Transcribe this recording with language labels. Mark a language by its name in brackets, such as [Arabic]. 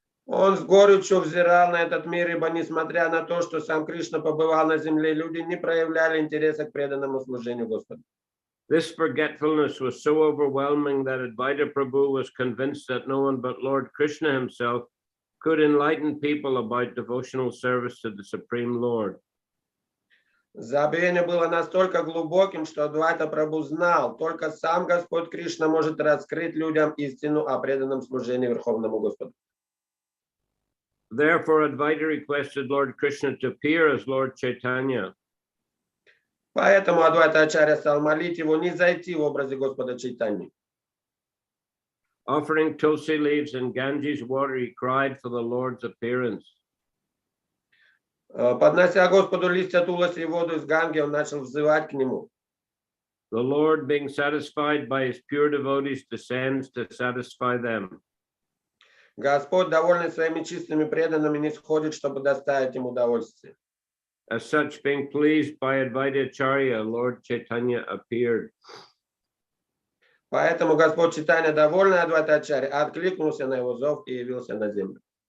[Russian] Он с горечью взирал на этот мир, ибо несмотря на то, что сам Кришна побывал на земле, люди не проявляли интереса к преданному служению Господу. [English] This forgetfulness was so overwhelming that Advaita Prabhu was convinced that no one but Lord Krishna himself could enlighten people about devotional service to the Supreme Lord. [Russian] Забвение было настолько глубоким, что Адвайта Прабху знал, только сам Господь Кришна может раскрыть людям истину о преданном служении Верховному Господу. [English] Therefore, Advaita requested Lord Krishna to appear as Lord Chaitanya. [Russian] Поэтому Адвайта Ачарья стал молить его не зайти в образе Господа Чайтаньи. [English] Offering tulsi leaves and Ganges water, he cried for the Lord's appearance. [Russian] Поднося Господу листья туласи и воду из Ганги, он начал взывать к нему. [English] The Lord, being satisfied by his pure devotees, descends to satisfy them. [Russian] Господь, довольный своими чистыми преданными, не сходит, чтобы доставить им удовольствие. [English] As such, being pleased by Advaita Acharya, Lord Chaitanya appeared. [Russian] Поэтому Господь Чайтанья, довольный Адвайта Ачарья, откликнулся на его зов и явился на землю.